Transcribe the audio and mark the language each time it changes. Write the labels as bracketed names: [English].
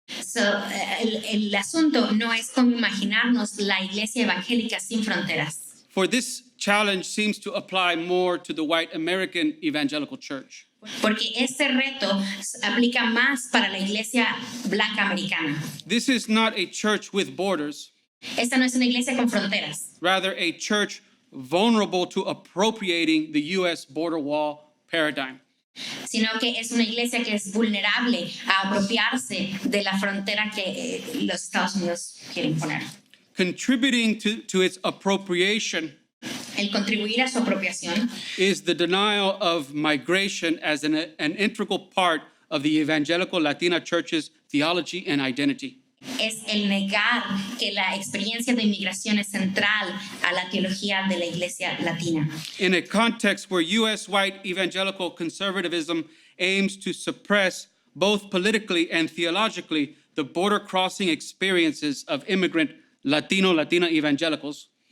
[Spanish] So, el asunto no es cómo imaginarnos la iglesia evangélica sin fronteras. [English] For this challenge seems to apply more to the white American evangelical church. [Spanish] Porque este reto aplica más para la iglesia blanca americana. [English] This is not a church with borders, [Spanish] Esta no es una iglesia con fronteras, [English] rather a church vulnerable to appropriating the U.S. border wall paradigm. [Spanish] sino que es una iglesia que es vulnerable a apropiarse de la frontera que los Estados Unidos quieren poner. [English] Contributing to its appropriation [Spanish] El contribuir a su apropiación [English] is the denial of migration as an integral part of the evangelical Latina church's theology and identity. [Spanish] es el negar que la experiencia de inmigración es central a la teología de la iglesia latina. [English] In a context where U.S. white evangelical conservatism aims to suppress, both politically and theologically, the border crossing experiences of immigrant Latina evangelicals,